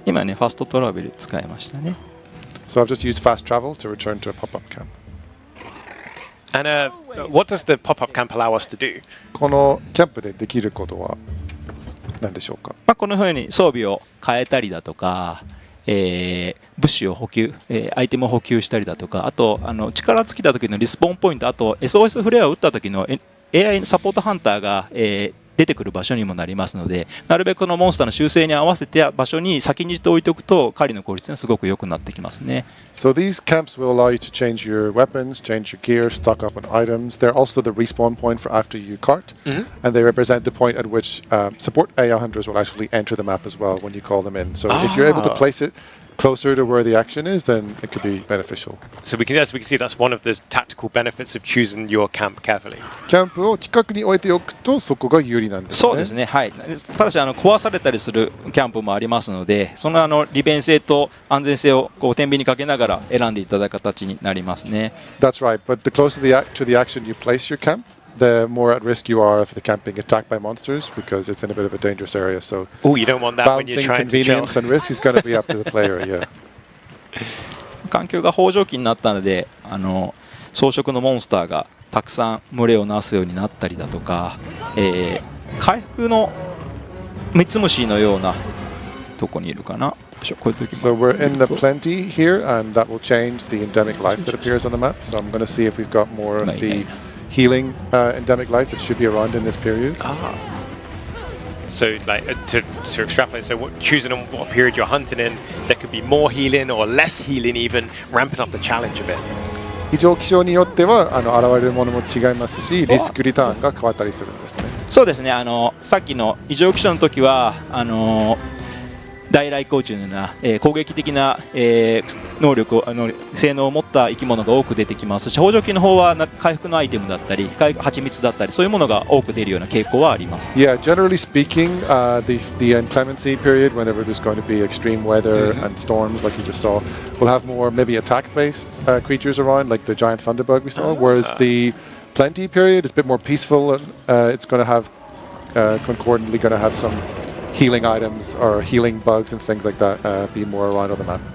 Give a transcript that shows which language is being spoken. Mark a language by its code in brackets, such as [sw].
[ja] 今ね、ファストトラベル使いましたね。 [en] So I've just used fast travel to return to a pop-up camp. And what does the pop-up camp allow us to do? [ja] このキャンプでできることは何でしょうか？まあ、このように装備を変えたりだとか、物資を補給、アイテムを補給したりだとか、あと力尽きた時のリスポーンポイント、あと SOS フレアを打った時の AI サポートハンターが、出てくる場所にもなりますので、なるべくこのモンスターの習性に合わせて場所に先にして置いておくと狩りの効率がすごく良くなってきますね。 [en] So these camps will allow you to change your weapons, change your gear, stock up on items. They're also the respawn point for after you cart, and they represent the point at which support AI hunters will actually enter the map as well when you call them in. So if you're able to place it closer to where the action is, then it could be beneficial. So we can see that's one of the tactical benefits of choosing your camp carefully. [ja] キャンプを近くに置いておくとそこが有利なんですね。そうですね。はい。ただし壊されたりするキャンプもありますので、その利便性と安全性をこう天秤にかけながら選んでいただく形になりますね。 [en] That's right. But the closer to the action you place your camp, the more at risk you are of the camp being attacked by monsters because it's in a bit of a dangerous area. So you don't want that when you're balancing trying to chill. convenience and risk is going to be up to the player. Yeah. [ja] 環境が豊穣期になったので、草食のモンスターがたくさん群れをなすようになったりだとか、回復のミツムシのようなとこにいるかな。こういう時も [en] So we're in the plenty here, and that will change the endemic life that appears on the map. So I'm going to see if we've got more of the healing endemic life that should be around in this period. So like to extrapolate, so choosing on what period you're hunting in, there could be more healing or less healing even, ramping up the challenge a bit. [ja] 異常気象によっては現れるものも違いますし、リスクリターンが変わったりするんですね。そうですね。さっきの異常気象の時は大来光虫のような、攻撃的な、能力性能を持った生き物が多く出てきますし、豊穣期の方は回復のアイテムだったり蜂蜜だったりそういうものが多く出るような傾向はあります。 [en] Yeah, generally speaking, the inclemency period, whenever there's going to be extreme weather and storms like you just saw, we'll have more maybe attack-based creatures around, like the giant thunderbug we saw. Whereas the plenty period is a bit more peaceful, and it's going to have concordantly going to have some healing items or healing bugs and things like that be more around on the map.